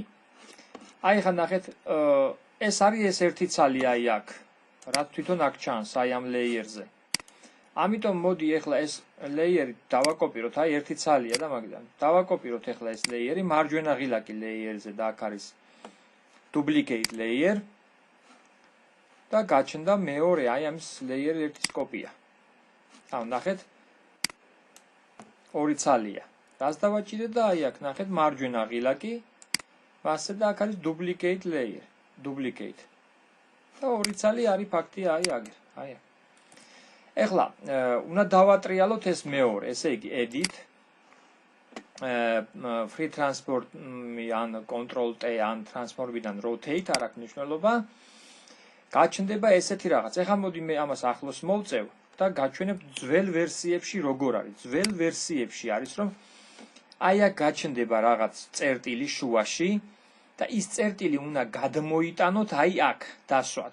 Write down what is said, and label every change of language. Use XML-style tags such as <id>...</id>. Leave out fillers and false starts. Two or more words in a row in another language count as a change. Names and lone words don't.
<ka>აი ხა ნახეთ, ეს არის ეს ერთი ცალი აი აქ. რა თვითონ აქ ჩანს აი ამ layer-ზე. ამიტომ მოდი ახლა ეს layer-ი დავაკოპიროთ, აი ერთი ცალია და მაგიდან. დავაკოპიროთ ახლა ეს layer-ი მარჯვენა ღილაკი layer-ზე და აქ არის</ka> <en>duplicate layer</en> <ka>და გაჩნდა მეორე აი ამის layer-ი ერთის კოპია. ანუ ნახეთ, ორი ცალია. რას დავაჭირეთ და აი აქ ნახეთ მარჯვენა ღილაკი, მასე და აქ არის</ka> <en>duplicate layer, duplicate.</en> <ka>და ორი ცალი არის ფაქტია აი აგერ, აი. ეხლა უნდა დავატრიალოთ ეს მეორე, ესე იგი</ka> <en>edit, free transport</en> <ka>ან</ka> <en>control T</en> <ka>ან transform-დან rotate არ აქვს მნიშვნელობა. გაჩნდება ესეთი რაღაც. ეხლა მოდი მე ამას ახლოს მოვწევ და გაჩვენებ ძველ ვერსიებში როგორ არის. ძველ ვერსიებში არის რომ აი აქ გაჩნდება რაღაც წერტილი შუაში და ის წერტილი უნდა გადმოიტანოთ აი აქ დასვათ.</ka>